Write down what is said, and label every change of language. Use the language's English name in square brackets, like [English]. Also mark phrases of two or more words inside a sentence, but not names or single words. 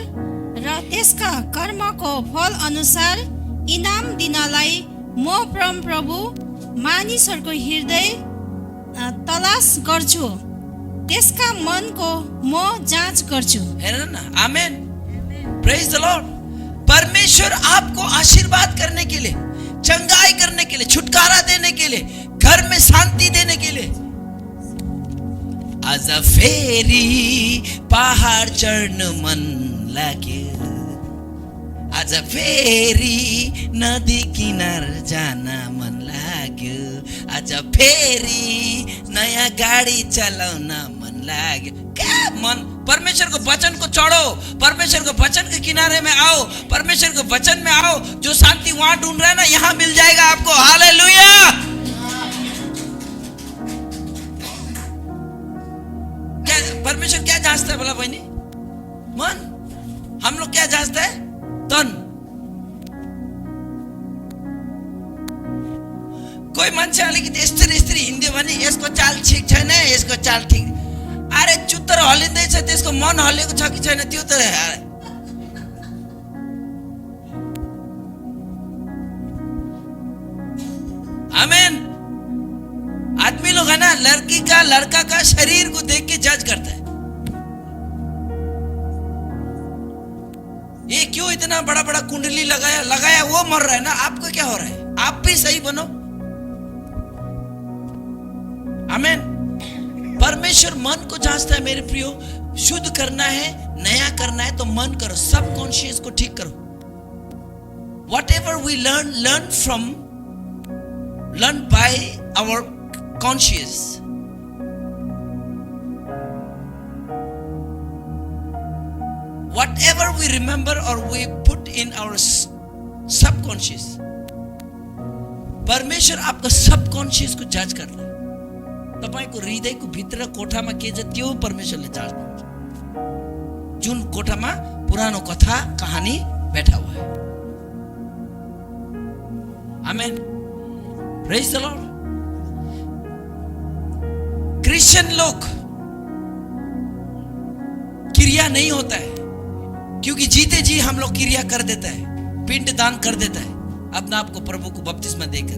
[Nepali] र त्यसका कर्मको फल अनुसार इनाम दिनलाई म परमप्रभु मानिसहरूको हृदय तलास गर्छु, त्यसका मनको म जाँच गर्छु। [Hindi] है ना? आमेन, [English] praise the Lord. [Hindi] परमेश्वर आपको आशीर्वाद करने के लिए, चंगाई करने के लिए, छुटकारा देने के लिए, घर में शांति देने के लिए [Nepali] आज फेरि पहाड चढ्न मन लाग्यो, आज फेरि नदी किनार जान मन लाग्यो, आज फेरि नयाँ गाडी चलाउन मन लाग्यो। [Hindi] क्या मन? परमेश्वर को वचन को चढ़ो, परमेश्वर को वचन के किनारे में आओ, परमेश्वर के वचन में आओ। जो शांति वहां ढूंढ रहा है ना, यहां मिल जाएगा आपको। हालेलुया। परमेश्वर क्या जांचता है बोला बहनी? मन। हम लोग क्या जांचता है? तन। [Nepali] कोही मान्छे अलिकति यस्तरी हिँड्यो भने यसको चाल ठिक छैन, यसको चाल ठिक। अरे चुत्तर हल्लिँदैछ, त्यसको मन हल्लिएको छ कि छैन त्यो त। आमेन। [Hindi] आदमी लोग है ना, लड़की का लड़का का शरीर को देख के जज करता है। ये क्यों इतना बड़ा बड़ा कुंडली लगाया वो मर रहा है ना, आपको क्या हो रहा है? आप भी सही बनो। आमेन। परमेश्वर मन को जांचता है मेरे प्रियो। शुद्ध करना है, नया करना है तो मन करो, सब कॉन्शियस को ठीक करो। [English] what ever we learn by our conscious, whatever we remember or we put in our subconscious, [Hindi] परमेश्वर आपका सबकॉन्शियस को जांच कर रहा है। [Nepali] तपाईको हृदयको भित्र कोठामा के छ त्यो परमेश्वरले जाँच्नुहुन्छ। जुन कोठामा पुरानो कथा कहानी [Hindi] बैठा हुआ है। [English] amen, praise the Lord. [Hindi] क्रिश्चियन लोग क्रिया नहीं होता है, क्योंकि जीते जी हम लोग क्रिया कर देता है, पिंड दान कर देता है अपना आपको प्रभु को बपतिस्मा देकर।